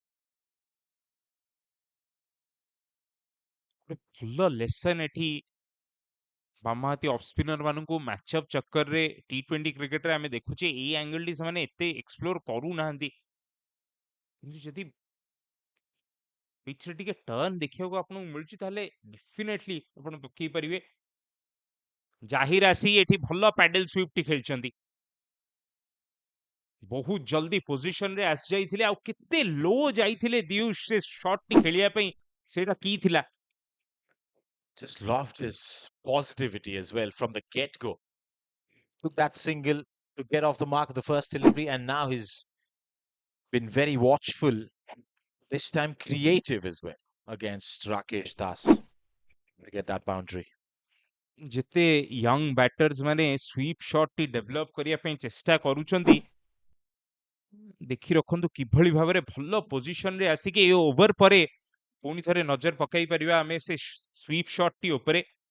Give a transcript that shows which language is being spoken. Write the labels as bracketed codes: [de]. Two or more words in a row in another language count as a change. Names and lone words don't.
[or] ଗୋଟେ ଭଲ ଲେସନ ଏଠି ବାମହାତୀ [en] off spinner [or] ମାନଙ୍କୁ ମ୍ୟାଚଅପ୍ ଚକ୍କରରେ ଟି20 କ୍ରିକେଟରେ ଆମେ ଦେଖୁଛେ ଏଇ ଆଙ୍ଗଲଟି ସେମାନେ ଏତେ ଏକ୍ସପ୍ଲୋର କରୁନାହାନ୍ତି, କିନ୍ତୁ ଯଦି ପିଚରେ ଟିକେ ଟର୍ନ ଦେଖିବାକୁ ଆପଣଙ୍କୁ ମିଳୁଛି ତାହେଲେ ଡେଫିନେଟଲି ଆପଣ ପକେଇ ପାରିବେ। ଜାହିର ଆସି ଏଠି ଭଲ [en] paddle sweep [or] ଖେଳିଛନ୍ତି, ବହୁତ ଜଲ୍ଦି ପୋଜିସନରେ ଆସି ଯାଇଥିଲେ, ଆଉ କେତେ ଲୋ ଯାଇଥିଲେ ଦିୟୁଷ ସେ ସଟଟି ଖେଳିବା ପାଇଁ, ସେଇଟା କି ଥିଲା। [en] Just loved his positivity as well from the get-go. Took that single to get off the mark of the first delivery, and now he's been very watchful, this time creative as well against Rakesh Das to get that boundary. [or] ଯେତେ [en] young batters [or] ମାନେ [en] sweep shot [or] ଡେଭଲପ କରିବା ପାଇଁ ଚେଷ୍ଟା କରୁଛନ୍ତି, ଦେଖି ରଖନ୍ତୁ କିଭଳି ଭାବରେ ଭଲ ପୋଜିସନରେ ଆସିକି ଏ ଓଭର ପରେ ପୁଣି ଥରେ ନଜର ପକାଇ ପାରିବା ଆମେ ସେ [en] sweep shot [or] ଉପରେ।